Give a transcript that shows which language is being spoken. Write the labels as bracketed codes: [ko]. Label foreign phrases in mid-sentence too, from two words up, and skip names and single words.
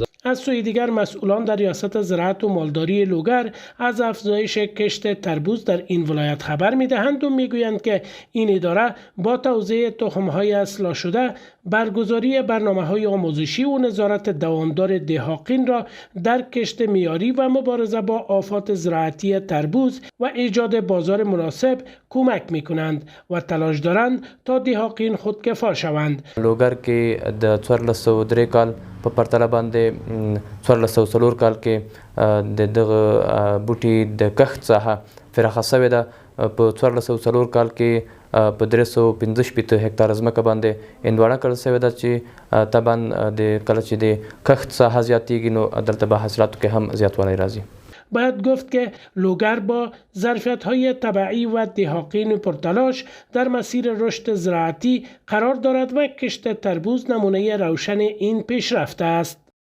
[fa] از سوی دیگر مسئولان در ریاست زراعت و مالداری لوگر از افزایش کشت تربوز در این ولایت خبر میدهند و میگویند که این اداره با توزیع تخم‌های اصلاح شده، برگزاری برنامه‌های آموزشی و نظارت دوامدار دهاقین را در کشت معیاری و مبارزه با آفات زراعتی تربوز و ایجاد بازار مناسب کمک میکنند و تلاش دارند تا دهاقین خودکفا شوند. [ps] لوگر کې د 1403 کال په پرتله باندې 1404 کال کې د دغه بوټي د کښت ساحه پراخه شوې ده. په 1404 کال کې په 315 هکتار ځمکه باندې هندواڼه کرل شوې ده چې طبعا د کله چې د کښت ساحه زیاتېږي نو دلته به حاصلاتو کې هم زیاتوالی راځي. [fa] باید گفت که لوگر با ظرفیت‌های طبیعی و دهاقین پرتلاش در مسیر رشد زراعتی قرار دارد و کشت تربوز نمونه روشن این پیشرفت است.